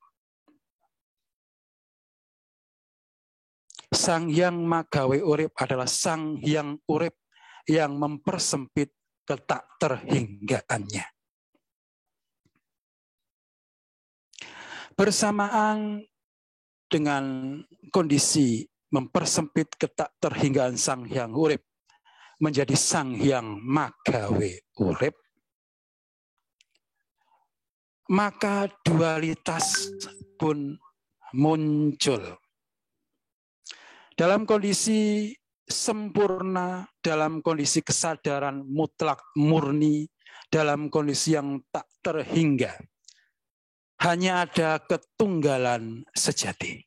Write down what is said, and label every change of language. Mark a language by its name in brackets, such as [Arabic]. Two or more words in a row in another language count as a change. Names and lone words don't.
[Indonesian] Sang Hyang Magawe Urip adalah Sang Hyang Urip yang mempersempit ketak terhinggaannya. Bersamaan dengan kondisi mempersempit ketak terhinggaan Sang Hyang Urip menjadi Sang Hyang Magawe Urip, maka dualitas pun muncul. Dalam kondisi sempurna, dalam kondisi kesadaran mutlak murni, dalam kondisi yang tak terhingga, hanya ada ketunggalan sejati.